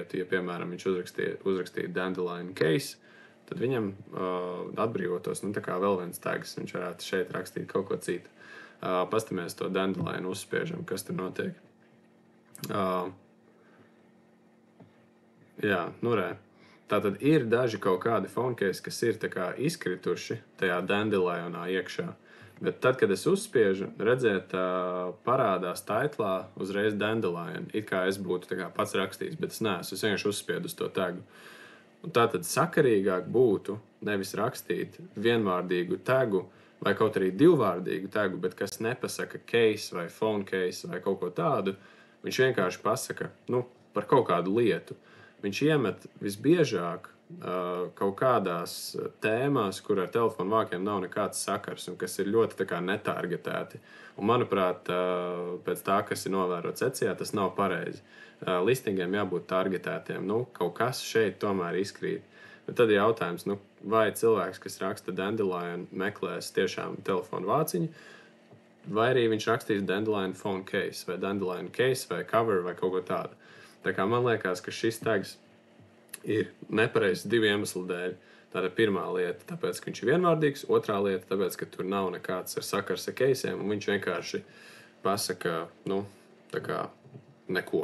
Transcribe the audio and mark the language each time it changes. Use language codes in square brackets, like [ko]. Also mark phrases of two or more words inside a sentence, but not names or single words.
[lv] Ja, piemēram, viņš uzrakstīja [en] dandelion case, [lv] tad viņam atbrīvotos, tā kā vēl viens tags, viņš varētu šeit rakstīt kaut ko citu. Pastamies to dandelion uzspiežam, kas tur notiek. Re. Tātad ir daži kaut kādi [en] phone case, [lv] kas ir tā kā izkrituši tajā dandelionā iekšā. Bet tad, kad es uzspiežu, redzēt, parādās taitlā uzreiz dandelion. It kā es būtu tā kā pats rakstījis, bet es neesmu. Es vienkārši uzspiedu uz to tagu. Un tātad sakarīgāk būtu nevis rakstīt vienvārdīgu tagu vai kaut arī divvārdīgu tagu, bet kas nepasaka case vai [en] phone case [lv] vai kaut ko tādu, viņš vienkārši pasaka par kaut kādu lietu. Viņš iemet visbiežāk kaut kādās tēmās, kur ar telefonu vākiem nav nekāds sakars un kas ir ļoti tā kā netargetēti. Un, manuprāt, pēc tā, kas ir novērots Etsijā, tas nav pareizi. Listingiem jābūt targetētiem. Kaut kas šeit tomēr izkrīt. Bet tad ir jautājums, vai cilvēks, kas raksta dandelion, meklēs tiešām telefonu vāciņu, vai arī viņš rakstīs [en] dandelion phone case, [lv] vai [en] dandelion case, [lv] vai cover, vai kaut ko tādu. Tā kā man liekas, ka šis tags ir nepareizs divu iemeslu dēļ. Tā ir pirmā lieta, tāpēc, ka viņš ir vienvārdīgs. Otrā lieta, tāpēc, ka tur nav nekāds sakars ar case'iem, un viņš vienkārši pasaka, tā kā neko.